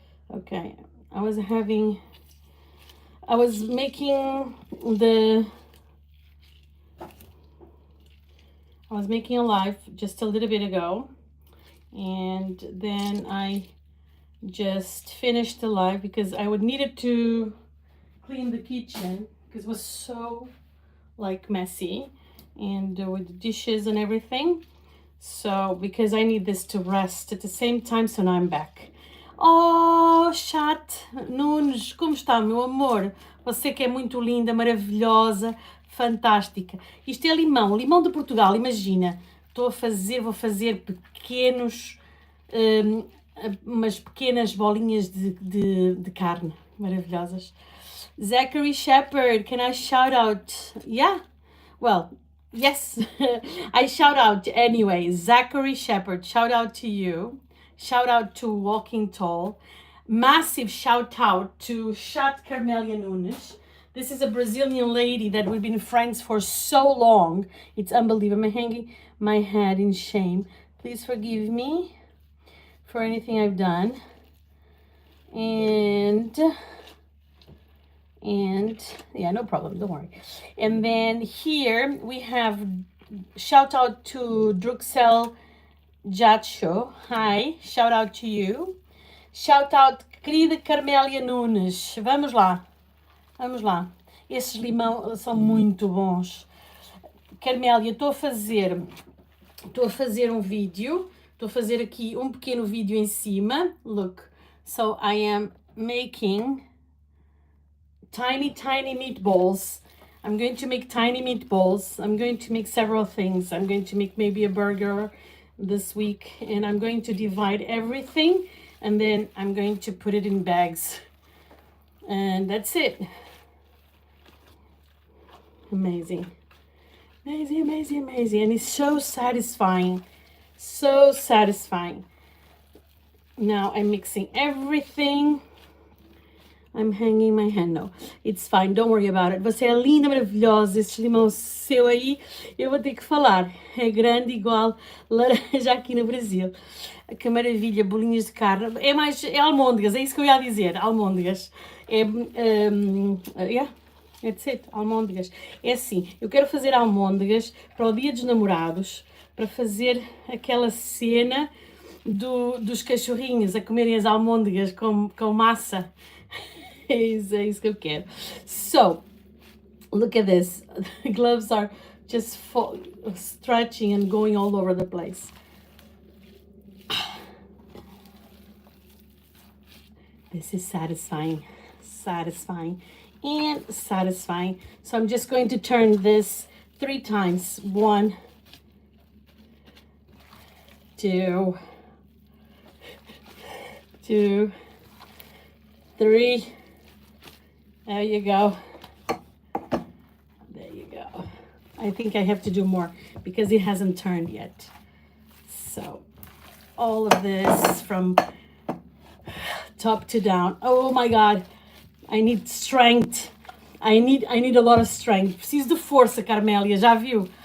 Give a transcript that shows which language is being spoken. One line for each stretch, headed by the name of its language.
English: Okay, I was making a live just a little bit ago, and then I just finished the live because I would needed to clean the kitchen because it was so like messy and with the dishes and everything. So because I need this to rest at the same time, so now I'm back.
Portuguese: Oh, chat Nunes, como está, meu amor? Você que é muito linda, maravilhosa, fantástica. Isto é limão, limão de Portugal, imagina. Vou fazer pequenos, umas pequenas bolinhas de carne maravilhosas.
English: Zachary Shepherd, can I shout out? Yeah, well, yes, I shout out anyway. Zachary Shepherd, shout out to you. Shout out to Walking Tall. Massive shout out to Chat Carmelia Nunes. This is a Brazilian lady that we've been friends for so long. It's unbelievable. I'm hanging my head in shame. Please forgive me for anything I've done. And yeah, no problem, don't worry. And then here we have shout out to Druxel Jacho. Hi, shout out to you. Shout out, querida Carmélia Nunes.
Portuguese: Vamos lá. Esses limão são muito bons. Carmélia, estou a fazer um vídeo. Estou a fazer aqui um pequeno vídeo em cima.
English: Look. So I am making tiny meatballs. I'm going to make tiny meatballs. I'm going to make several things. I'm going to make maybe a burger this week, and I'm going to divide everything, and then I'm going to put it in bags, and that's it. Amazing. Amazing, amazing, amazing. And it's so satisfying. So satisfying. Now I'm mixing everything. I'm hanging my hand. No, it's fine. Don't worry about it.
Portuguese: Você é linda, maravilhosa. Esse limão seu aí, eu vou ter que falar. É grande igual laranja aqui no Brasil. Que maravilha, bolinhas de carne. É almôndegas, é isso que eu ia dizer. Almôndegas. Yeah.
English: That's it,
Portuguese: almôndegas. É assim, eu quero fazer almôndegas para o Dia dos Namorados, para fazer aquela cena dos cachorrinhos a comerem as almôndegas com massa. É isso que eu quero.
English: So, look at this. The gloves are just stretching and going all over the place. This is satisfying. Satisfying. And satisfying. So I'm just going to turn this 3 times. 1, 2, 2, 3. There you go. There you go. I think I have to do more because it hasn't turned yet. So all of this from top to down. Oh my God. I need strength. I need a lot of strength.
Portuguese: Preciso de força, Carmélia, já viu?